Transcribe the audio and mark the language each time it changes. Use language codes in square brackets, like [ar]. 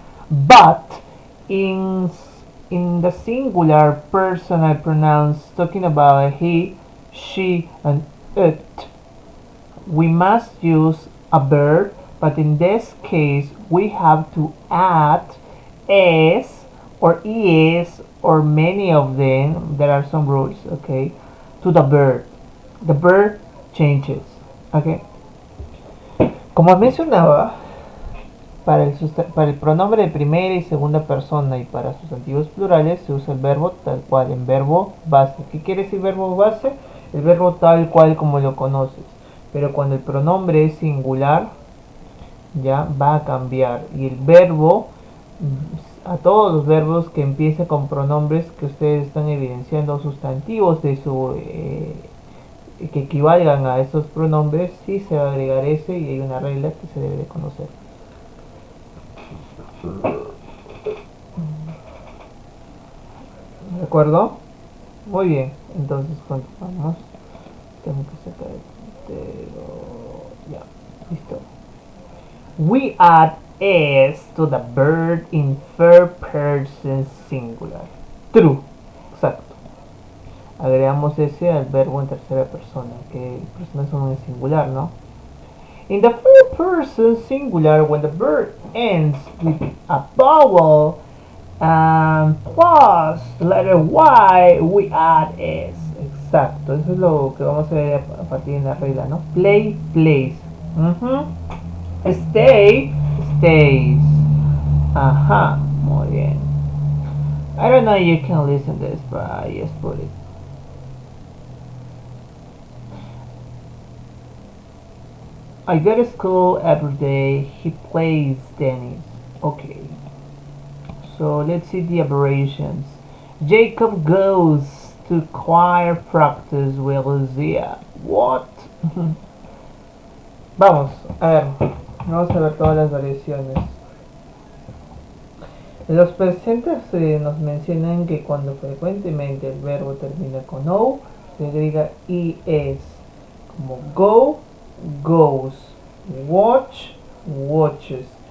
[en] But in the singular personal pronouns, talking about he, she, and it, we must use a verb, but in this case we have to add s or es or many of them. There are some rules, okay, to the verb. The verb changes, okay. [es] Como mencionaba, para el pronombre de primera y segunda persona y para sustantivos plurales se usa el verbo tal cual, en verbo base. ¿Qué quiere decir verbo base? El verbo tal cual como lo conoces. Pero cuando el pronombre es singular, ya va a cambiar. Y el verbo, a todos los verbos que empiecen con pronombres que ustedes están evidenciando, sustantivos de su que equivalgan a esos pronombres, sí se va a agregar ese, y hay una regla que se debe de conocer. ¿De acuerdo? Muy bien, entonces continuamos. Tengo que sacar el entero. Ya, listo. [en] We add s to the verb in third person singular. True, [es] exacto. Agregamos s al verbo en tercera persona, que personas son en singular, ¿no? [en] In the third person singular, when the verb ends with a vowel plus letter y, we add s. [es] Exacto, eso es lo que vamos a ver a partir de la regla, ¿no? [en] Play, plays. Stay, stays. [es] Ajá, muy bien. [en] I don't know if you can listen to this, but I just put it. I go to school every day. He plays tennis. Okay. So let's see the aberrations. Jacob goes to choir practice with Lucia. What? [es] Vamos a ver todas las variaciones. Los presentes nos mencionan que cuando frecuentemente el verbo termina con o, se agrega es, como go, goes, watch, watches.